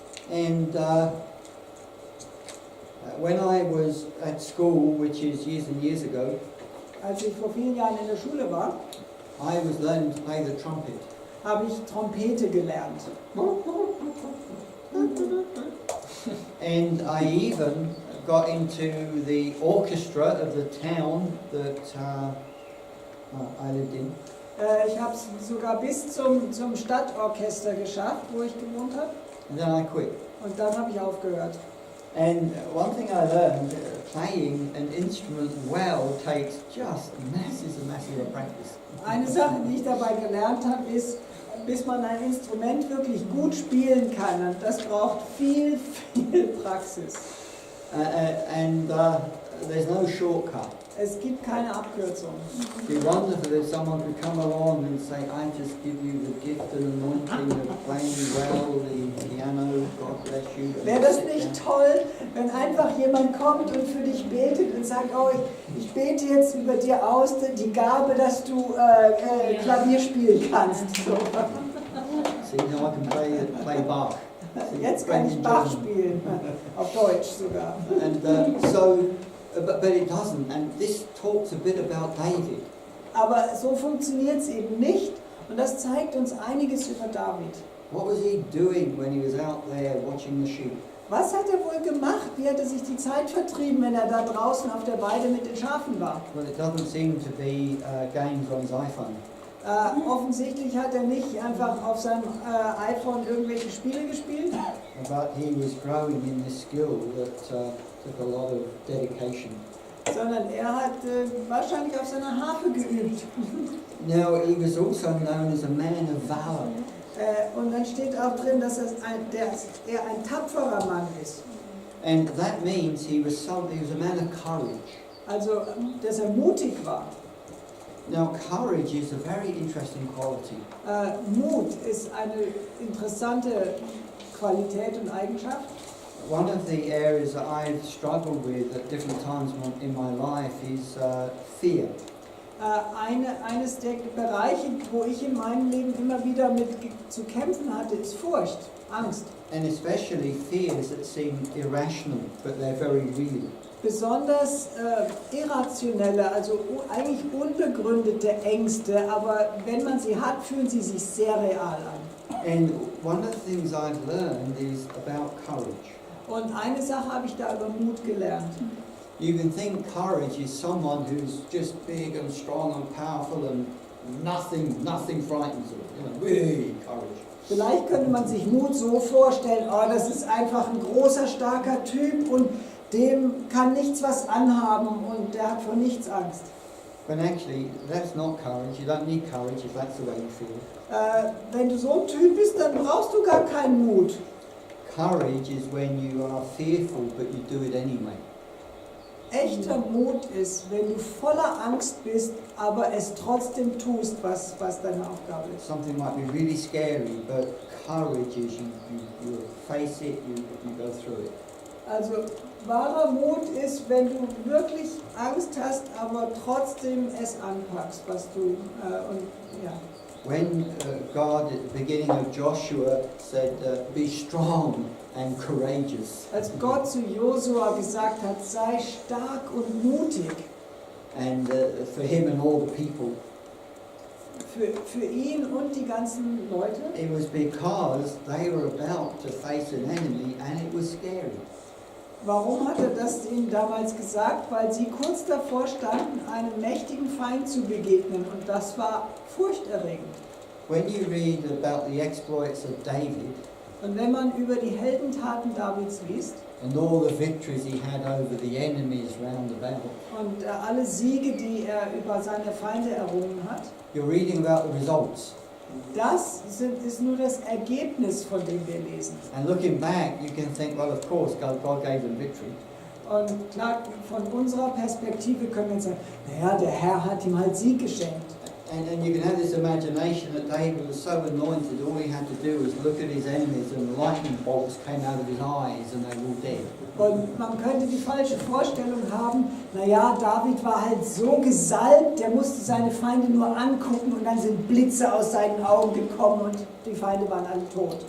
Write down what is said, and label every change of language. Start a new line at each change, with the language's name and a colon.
English: And when I was at school, which is years and years ago,
German: Als ich vor vielen Jahren in der Schule war,
English: I was learning to play the trumpet.
German: habe ich Trompete gelernt.
English: And I even got into the orchestra of the town that I lived in.
German: Ich habe es sogar bis zum Stadtorchester geschafft, wo ich gewohnt habe.
English: And then I quit.
German: Und dann habe ich aufgehört.
English: And one thing I learned, playing an instrument well takes just masses and masses of practice.
German: Eine Sache, die ich dabei gelernt habe, ist, bis man ein Instrument wirklich gut spielen kann, und das braucht viel Praxis.
English: And there's no shortcut.
German: Es gibt keine Abkürzung.
English: It'd be wonderful if someone could come along and say, I just give you the gift and anointing of playing well the piano, God bless you.
German: Wäre das nicht toll, wenn einfach jemand kommt und für dich betet und sagt, oh, ich bete jetzt über dir aus, die Gabe, dass du Klavier spielen kannst.
English: So. See, now I can play Bach. See,
German: Jetzt kann ich Bach spielen, auf Deutsch sogar.
English: And but it doesn't, and this talks a bit about David.
German: Aber so funktioniert es eben nicht und das zeigt uns einiges über David.
English: What was he doing when he was out there watching the sheep?
German: Was hat er wohl gemacht? Wie hat er sich die Zeit vertrieben, wenn er da draußen auf der Weide mit den Schafen war?
English: Well, it doesn't seem to be games on his iPhone.
German: Offensichtlich hat er nicht einfach auf seinem iPhone irgendwelche Spiele gespielt,
English: But he was growing in this skill that took a lot of dedication.
German: sondern er hat wahrscheinlich auf seiner Harfe geübt.
English: Now, he was also known as a man of valor.
German: Und dann steht auch drin, dass er ein tapferer Mann ist.
English: And that means he was a man of courage.
German: Also, dass er mutig war.
English: Now, courage is a very interesting quality.
German: Mut ist eine interessante Qualität und Eigenschaft.
English: One of the areas that I've struggled with at different times in my life is fear.
German: Eines der Bereiche, wo ich in meinem Leben immer wieder mit zu kämpfen hatte, ist Furcht, Angst.
English: And especially fears that seem irrational, but they're very real.
German: Besonders irrationelle, also eigentlich unbegründete Ängste, aber wenn man sie hat, fühlen sie sich sehr real an.
English: And one of the things I've learned is about courage.
German: Und eine Sache habe ich da über Mut gelernt.
English: You can think courage is someone who's just big and strong and powerful and nothing frightens him. You know, really courage.
German: Vielleicht könnte man sich Mut so vorstellen, oh, das ist einfach ein großer, starker Typ und dem kann nichts was anhaben und der hat vor nichts Angst.
English: When actually, that's not courage. You don't need courage if that's the way you feel.
German: Wenn du so ein Typ bist, dann brauchst du gar keinen Mut.
English: Courage is when you are fearful, but you do it anyway.
German: Echter Mut ist, wenn du voller Angst bist, aber es trotzdem tust, was deine Aufgabe ist.
English: Something might be really scary, but courage is you face it, you go through it.
German: Also wahrer Mut ist, wenn du wirklich Angst hast, aber trotzdem es anpackst, was du und ja.
English: When God at the beginning of Joshua said, be strong and courageous.
German: Als Gott zu Josua gesagt hat, sei stark und mutig.
English: And for him and all the people.
German: Für ihn und die ganzen Leute.
English: It was because they were about to face an enemy and it was scary.
German: Warum hat er das ihnen damals gesagt? Weil sie kurz davor standen, einem mächtigen Feind zu begegnen und das war furchterregend.
English: When you read about the exploits of David
German: Und wenn man über die Heldentaten Davids liest
English: and all the victories he had over the enemies round about,
German: und alle Siege, die er über seine Feinde errungen hat,
English: you're reading about the results.
German: das ist nur das Ergebnis, von dem wir lesen.
English: And looking back, you can think, well, of course, God gave them victory.
German: Und klar, von unserer Perspektive können wir sagen, naja, der Herr hat ihm halt Sieg geschenkt.
English: And you can have this imagination that David was so anointed, all he had to do was look at his enemies and lightning bolts came out of his eyes and they were all dead.
German: Und man könnte die falsche Vorstellung haben, naja, David war halt so gesalbt, der musste seine Feinde nur angucken und dann sind Blitze aus seinen Augen gekommen und die Feinde waren alle tot.